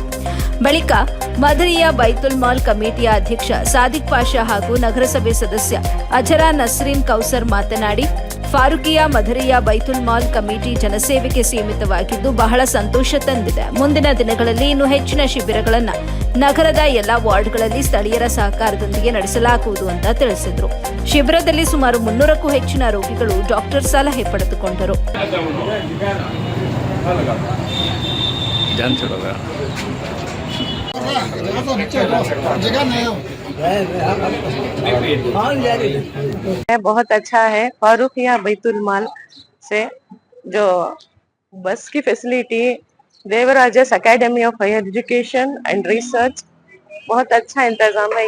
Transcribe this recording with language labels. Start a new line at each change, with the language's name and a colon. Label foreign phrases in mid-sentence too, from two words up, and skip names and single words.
Kannada: ಬಳಿಕ ಮದರಿಯಾ ಬೈತುಲ್ ಮಾಲ್ ಕಮಿಟಿಯ ಅಧ್ಯಕ್ಷ ಸಾದಿಕ್ ಪಾಷಾ ಹಾಗೂ ನಗರಸಭೆ ಸದಸ್ಯ ಅಜರಾ ನಸ್ರೀನ್ ಕೌಸರ್ ಮಾತನಾಡಿ, ಫಾರೂಖಿಯಾ ಮದರಿಯಾ ಬೈತುಲ್ ಮಾಲ್ ಕಮಿಟಿ ಜನಸೇವೆಗೆ ಸೀಮಿತವಾಗಿದ್ದು ಬಹಳ ಸಂತೋಷ ತಂದಿದೆ. ಮುಂದಿನ ದಿನಗಳಲ್ಲಿ ಇನ್ನೂ ಹೆಚ್ಚಿನ ಶಿಬಿರಗಳನ್ನು ನಗರದ ಎಲ್ಲಾ ವಾರ್ಡ್ಗಳಲ್ಲಿ ಸ್ಥಳೀಯರ ಸಹಕಾರದೊಂದಿಗೆ ನಡೆಸಲಾಗುವುದು ಅಂತ ತಿಳಿಸಿದರು. ಶಿಬಿರದಲ್ಲಿ ಸುಮಾರು 300ಕ್ಕೂ ಹೆಚ್ಚಿನ ರೋಗಿಗಳು ಡಾಕ್ಟರ್ ಸಲಹೆ ಪಡೆದುಕೊಂಡರು.
Hindi: बहुत अच्छा है फारूखिया बैतुल माल से जो बस की फैसिलिटी, देवराजस एकेडमी ऑफ हायर एजुकेशन एंड रिसर्च, बहुत अच्छा इंतजाम है.